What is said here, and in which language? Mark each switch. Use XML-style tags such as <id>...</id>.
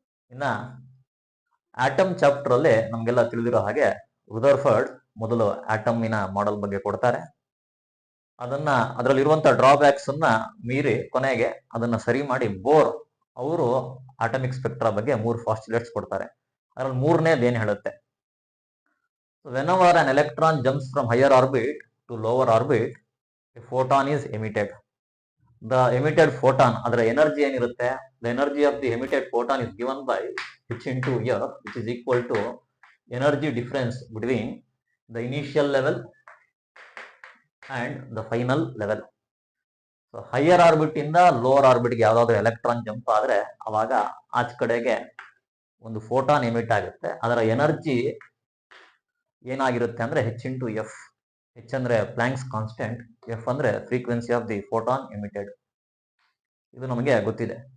<kn>ಇನ್ನ atom chapter ಅಲ್ಲಿ ನಮ್ಗೆಲ್ಲ ತಿಳಿದಿರೋ ಹಾಗೆ ರುದರ್ಫರ್ಡ್ ಮೊದಲು ಆಟಮಿನ ಮಾಡೆಲ್ ಬಗ್ಗೆ ಕೊಡ್ತಾರೆ. ಅದರಲ್ಲಿರುವಂತಹ ಡ್ರಾಬ್ಯಾಕ್ಸ್ ಅನ್ನ ಮೀರಿ ಕೊನೆಗೆ ಅದನ್ನ ಸರಿ ಮಾಡಿ ಬೋರ್ ಅವರು ಆಟಮಿಕ್ ಸ್ಪೆಕ್ಟ್ರಾ ಬಗ್ಗೆ 3 ಪಾಸ್ಟುಲೇಟ್ಸ್ ಕೊಡ್ತಾರೆ. ಅದ್ರಲ್ಲಿ ಮೂರನೇದು ಏನ್ ಹೇಳುತ್ತೆ,</kn> <en>whenever an electron jumps from higher orbit to lower orbit, a photon is emitted. The emitted photon,</en> <kn>ಅದರ ಎನರ್ಜಿ ಏನಿರುತ್ತೆ,</kn> <en>the energy of the emitted photon is given by h into f, which is equal to energy difference between the initial level and the final level.</en> <kn>So higher orbit ಇಂದ lower orbit ಗೆ ಯಾವ್ದಾದ್ರು electron jump ಆದ್ರೆ ಅವಾಗ ಆಚ್ ಕಡೆಗೆ ಒಂದು photon emit ಆಗುತ್ತೆ. ಅದರ energy ಏನಾಗಿರುತ್ತೆ ಅಂದ್ರೆ h into f. h ಅಂದ್ರೆ ಪ್ಲಾಂಕ್ಸ್ ಕಾನ್ಸ್ಟೆಂಟ್, f ಅಂದ್ರೆ frequency of the photon emitted. ಇದು ನಮಗೆ ಗೊತ್ತಿದೆ.</kn>